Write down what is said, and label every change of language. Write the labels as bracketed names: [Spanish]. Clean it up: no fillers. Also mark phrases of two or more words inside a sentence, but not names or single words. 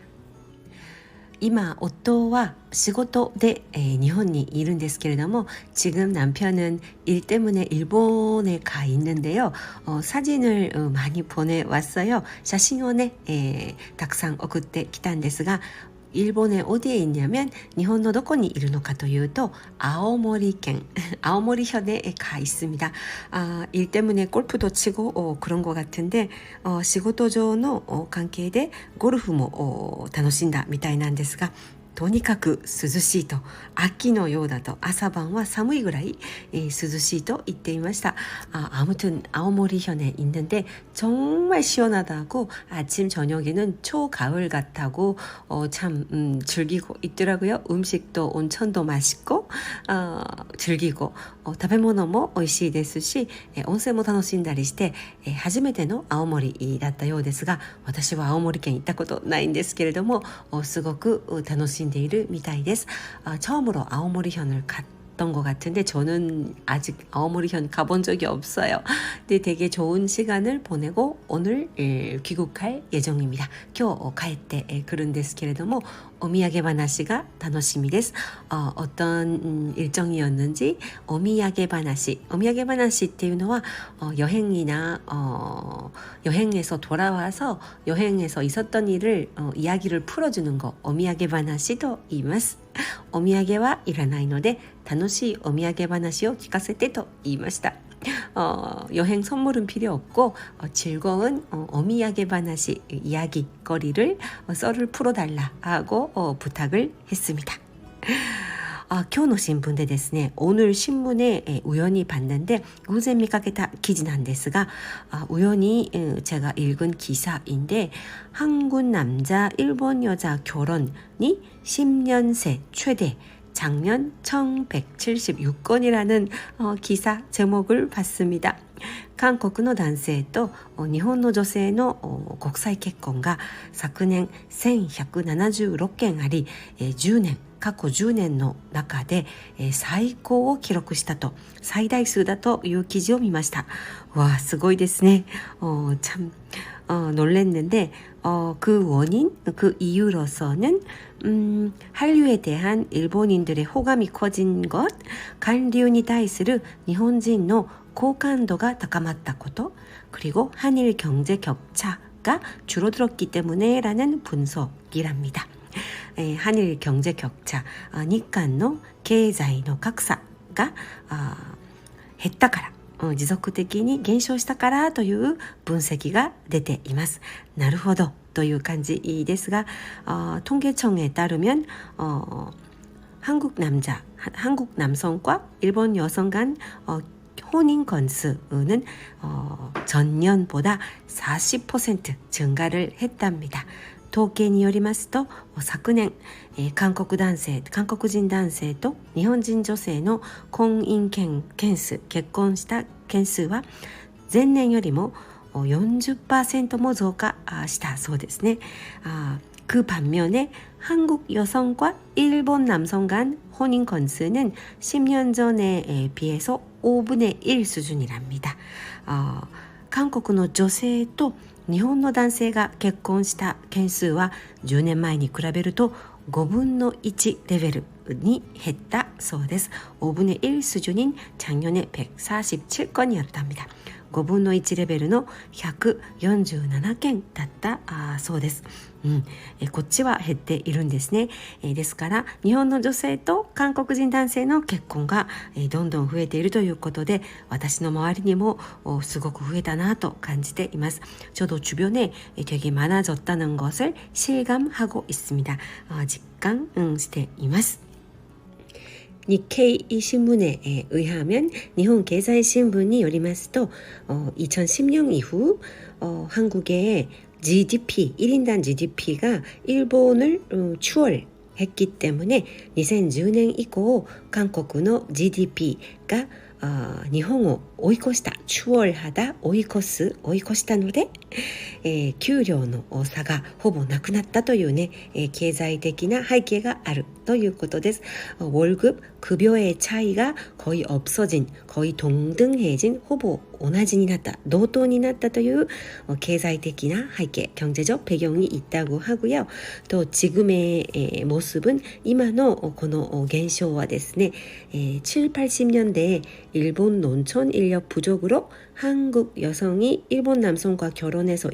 [Japanese] 今夫は仕事で日本にいるんですけれども, [Korean] 지금 남편은 일 때문에 일본에 가 있는데요. 사진을 많이 보내왔어요. [Japanese] 写真をね、たくさん送ってきたんですが, [Korean] 일본에 어디에 있냐면, [Japanese] 日本のどこにいるのかというと [Korean] 아오모리県 아오모리현에 가 있습니다. 일 때문에 골프도 치고 그런 것 같은데, [Japanese] 仕事上の関係でゴルフも楽しんだみたいなんですが、とにかく涼しいと、秋のようだと、朝晩は寒いぐらい涼しいと言っていました. [Korean] 아무튼 아오모리현에 있는데 정말 시원하다고, 아침 저녁에는 초가을 같다고 참 즐기고 있더라고요. 음식도 온천도 맛있고 즐기고 [Japanese] 食べ物も美味しいですし、温泉も楽しんだりして、初めての青森だったようですが、私は青森県行ったことないんですけれども、すごく楽しんでいるみたいです. [Korean] 처음으로 아오모리현을 갔던 것 같은데, 저는 아직 아오모리현 가본 적이 없어요. 근데 되게 좋은 시간을 보내고 오늘 귀국할 예정입니다. [Japanese] 今日帰ってくるんですけれども, お土産話が楽しみです. [Korean] 어떤 일정이었는지 [Japanese] お土産話っていうのは [Korean] 여행이나 여행에서 돌아와서 여행에서 있었던 일을 이야기를 풀어주는 거, [Japanese] お土産話と言います. お土産はいらないので楽しいお土産話を聞かせてと言いました. [Korean] 여행 선물은 필요 없고 즐거운 오미야게 바나시 이야기거리를 썰을 풀어달라 하고 부탁을 했습니다. [Japanese] 今日の新聞でですね, [Korean] 오늘 신문에 우연히 봤는데 [Japanese] 偶然見かけた記事なんですが, [Korean] 우연히 제가 읽은 기사인데, 한국 남자 일본 여자 결혼이 10년 새 최대, 작년 1176건이라는 기사 제목을 봤습니다. [Japanese] 韓国の男性と日本の女性の国際結婚が昨年1176件あり、過去10年の中で最高を記録したと、最大数だという記事を見ました。わあ、すごいですね。 [Korean] 참 놀랬는데 그 원인, 그 이유로서는 한류에 대한 일본인들의 호감이 커진 것, [Japanese] 한류に対する日本人の好感度が高まったこと, [Korean] 그리고 한일 경제 격차가 줄어들었기 때문에라는 분석이랍니다. 한일 경제 격차, [Japanese] 日韓の経済の格差が減ったから、持続的に減少したからという分析が出ています。なるほどという感じですが、 [Korean] 통계청에 따르면 한국 남성과 일본 여성 간 혼인 건수는 전년보다 40% 증가를 했답니다. [Japanese] 統計によりますと、昨年、韓国人男性と日本人女性の婚姻件数、結婚した件数は前年よりも 40%も増加したそうですね。 [Korean] 그 반면에 한국 여성과 일본 남성 간 혼인 건수는 10년 전에 비해서 5분의 1 수준이랍니다. [Japanese] 韓国の女性と日本の男性が結婚した件数は10年前に比べると5分の1レベルに減ったそうです。 [Korean] 5분의 1 수준인 작년에 147건이었답니다. [Japanese] 5 分の1レベルの147件だったそうです。こっちは減っているんですね。ですから日本の女性と韓国人男性の結婚がどんどん増えているということで、私の周りにもすごく増えたなと感じています。 [Korean] 저도 주변에 되게 많아졌다는 것을 실감하고 있습니다. 직감 [Japanese] しています。 [Korean] 日経新聞 에 의하면 일본 [Japanese] 経済新聞によりますと [Korean] 2010년 이후 한국의 GDP, 1인당 GDP가 일본을 추월했기 때문에 2010년 [Japanese] 以降 [Korean] 한국의 GDP가 [Japanese] 日本を追い越した、추월하다、追い越したので、給料の差がほぼなくなったというね、経済的な背景があるということです。 [Korean] 월급、급여의 차이가 거의 없어진, 거의 동등해진, [Japanese] ほぼ同じになった、同等になったという経済的な背景、 [Korean] 경제적 배경이 있다고 하고요. 또 지금의 모습은, [Japanese] 今のこの現象はですね、 [Korean] 7、80년대에 일본 농촌 인력 부족으로 한국 여성이 일본 남성과 결혼해서